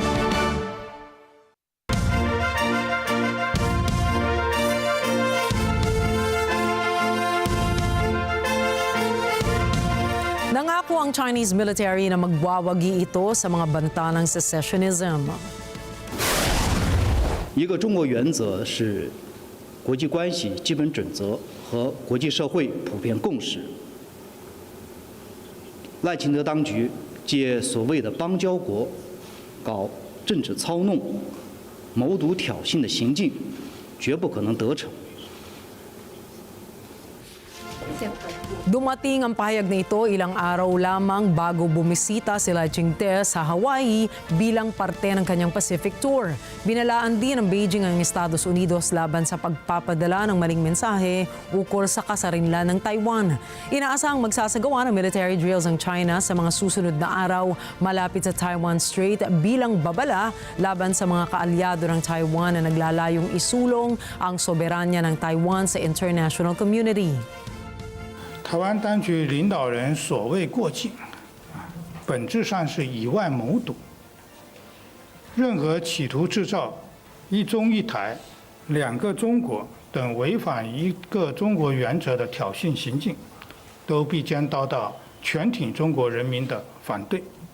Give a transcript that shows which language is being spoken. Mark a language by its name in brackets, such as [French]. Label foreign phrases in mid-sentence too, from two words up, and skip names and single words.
[Filipino] Nangako ang [English] Chinese military [Filipino] na magwawagi ito sa mga banta ng secessionism. [Chinese] 一个中国原则是国际关系基本准则和国际社会普遍共识。赖清德当局借所谓的邦交国搞政治操弄、谋独挑衅的行径，绝不可能得逞。 [Filipino] Dumating ang pahayag na ito ilang araw lamang bago bumisita sila Chingte sa Hawaii bilang parte ng kanyang Pacific Tour. Binalaan din ng Beijing ang Estados Unidos laban sa pagpapadala ng maling mensahe ukol sa kasarinlan ng Taiwan. Inaasahang magsasagawa ng [English] military drills [Filipino] ang China sa mga susunod na araw malapit sa Taiwan Strait bilang babala laban sa mga kaalyado ng Taiwan na naglalayong isulong ang soberanya ng Taiwan sa [English] international community. [Chinese] 台湾当局领导人所谓过境，本质上是以外谋独。任何企图制造“一中一台”、“两个中国”等违反一个中国原则的挑衅行径，都必将遭到全体中国人民的反对。